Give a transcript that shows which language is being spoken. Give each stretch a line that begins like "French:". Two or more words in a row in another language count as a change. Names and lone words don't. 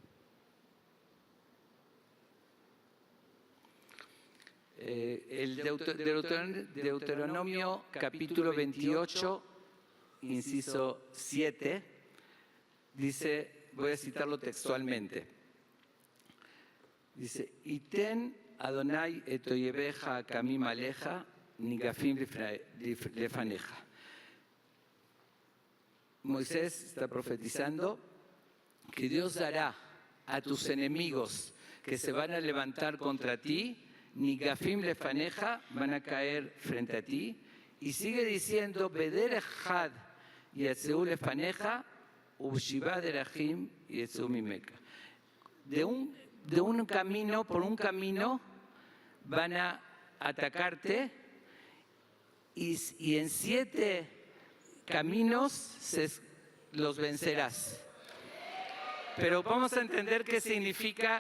Spanish: El Deuteronomio capítulo 28, inciso 7, dice, voy a citarlo textualmente, dice,
Hebrew: יתן אדוני את אויביך הקמים עליך נגפים לפניך.
Spanish: Moisés está profetizando que Dios dará a tus enemigos que se van a levantar contra ti,
Hebrew: נגפים לפניך,
Spanish: van a caer frente a ti. Y sigue diciendo,
Hebrew: בדרך אחד יצאו לפניך, ובשבעה דרכים יצאו ממך.
Spanish: De un camino, por un camino, van a atacarte y en 7 caminos los vencerás. Pero vamos a entender qué significa.